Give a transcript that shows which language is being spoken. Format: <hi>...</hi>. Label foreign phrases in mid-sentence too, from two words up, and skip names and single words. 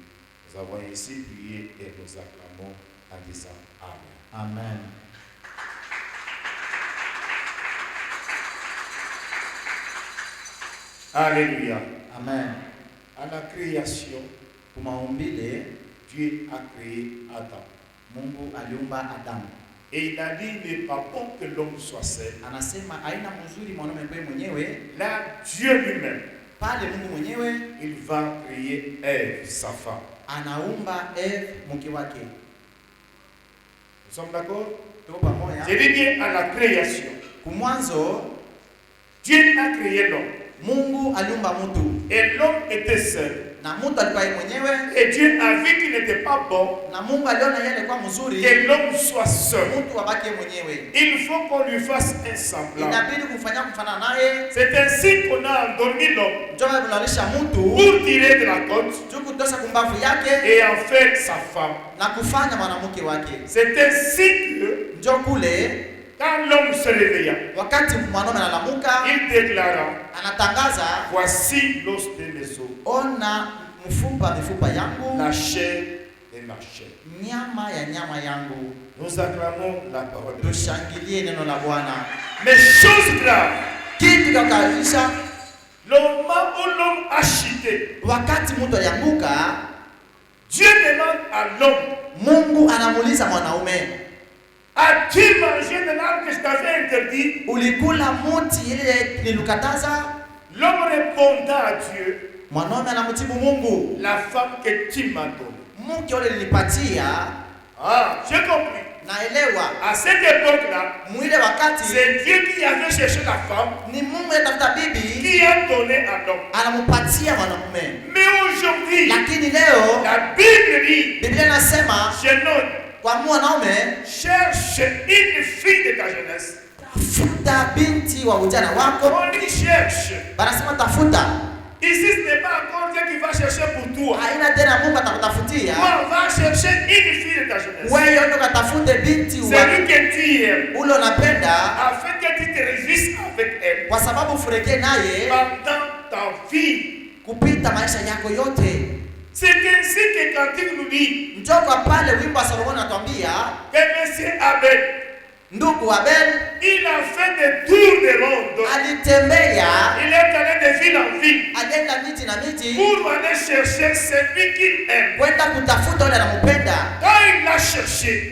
<fr>Nous avons ainsi prié et nous acclamons en disant Amen. Amen. Alléluia. Amen. À la création,</fr> <sw>Kumaumbile</sw> <fr>Dieu a créé Adam.</fr> <sw>Mungu aliumba Adamu.</sw> <fr>Et il a dit, il n'est pas bon que l'homme soit seul.</fr> <sw>Anasema aina mzuri mwanaume kwa mwenyewe.</sw> <fr>Là, Dieu lui-même,</fr> <sw>Pale Mungu mwenyewe</sw> <fr>il va créer Ève, sa femme.</fr> <sw>anaumba Eve mke wake.</sw> <fr>Nous sommes d'accord?</fr> <sw>Tuko pamoja?</sw> <fr>Je dis bien à la création.</fr> <sw>Kumwanzo</sw> <fr>Dieu a créé l'homme.</fr> <sw>Mungu aliumba mtu.</sw> <fr>Et l'homme était seul.</fr> <sw>Na mtu alikuwa yeye mwenyewe.</sw> <fr>Et Dieu a vu qu'il n'était pas bon</fr> <sw>Na Mungu aliona yeye alikuwa mzuri.</sw> <fr>que l'homme soit seul.</fr> <sw>Mtu abaki mwenyewe.</sw> <fr>Il faut qu'on lui fasse un semblant.</fr> <sw>Inabidi kumfanyia kufanana naye.</sw> <fr>C'est ainsi qu'on a endormi l'homme</fr> <sw>Njoo kulalisha mtu</sw> <fr>pour tirer de la côte</fr> <sw>juu kutosha kumbavu yake</sw> <fr>et en faire sa femme.</fr> <sw>na kufanya mwanamke wake.</sw> <fr>C'est ainsi que</fr> <sw>Njoo kule</sw> <fr>quand l'homme se réveilla,</fr> <sw>wakati mwanaume analamuka</sw> <fr>il déclara,</fr> <sw>anatangaza,</sw> <fr>voici l'os de mes os,</fr> <sw>ona mifupa yangu,</sw> <fr>la chair de ma chair.</fr> <sw>nyama ya nyama yangu.</sw> <fr>Nous acclamons la parole de Dieu.</fr> <sw>Tushangilie neno la Bwana.</sw> <fr>Mais chose grave,</fr> <sw>Kitu kikaisha</sw> <fr>le moment où l'homme a chuté,</fr> <sw>wakati mtu alianguka,</sw> <fr>Dieu demande à l'homme,</fr> <sw>Mungu anamuuliza mwanaume,</sw> <fr>as-tu mangé de l'arbre que je t'avais interdit?</fr> <sw>ulikula muti ile nilikataza?</sw> <fr>L'homme répondant à Dieu,</fr> <sw>Mwanaume anamjibu Mungu,</sw> <fr>la femme que tu m'as donnée.</fr> <sw>mke yule nilipatia.</sw> <fr>Ah, j'ai compris.</fr> <sw>Naelewa</sw> <fr>À cette époque-là,</fr> <sw>mwile wakati</sw> <fr>c'est Dieu qui avait cherché la femme,</fr> <sw>ni Mungu anatafuta bibi</sw> <fr>qui a donné à l'homme.</fr> <sw>anamupatia mwanamume.</sw> <fr>Mais aujourd'hui,</fr> <sw>Lakini leo</sw> <fr>la Bible dit,</fr> <sw>Biblia inasema</sw> <fr>jeune homme,</fr> <sw>kwa mwanaume,</sw> <fr>cherche une fille de ta jeunesse.</fr> <sw>tafuta binti wa ujana wako.</sw> <fr>On dit cherche.</fr> <sw>Banasema tafuta.</sw> <fr>Ici, ce n'est pas encore Dieu qui va chercher pour toi.</fr> <sw>Haina tena Mungu atakutafutia.</sw> <fr>Toi, on va chercher une fille de ta jeunesse.</fr> <sw>Wewe ndio katafute binti wa</sw> <fr>Celui que tu aimes,</fr> <sw>ule unapenda,</sw> <fr>afin que tu te réjouisses avec elle</fr> <sw>kwa sababu ufurahie naye</sw> <fr>pendant ta vie.</fr> <sw>kupita maisha yako yote.</sw> <fr>C'est ainsi que Cantique nous dit</fr> <sw>Njoo kwa pale wimbo wa Solomon anatuambia,</sw> <fr>que Monsieur Abel,</fr> <sw>ndugu Abel</sw> <fr>il a fait des tours de ronde.</fr> <sw>alitembea,</sw> <fr>Il est allé de ville en ville</fr> <sw>alienda miji na miji</sw> <fr>pour aller chercher celui qu'il aime.</fr> <sw>kwenda kutafuta yule anampenda.</sw> <fr>Quand il l'a cherché,</fr>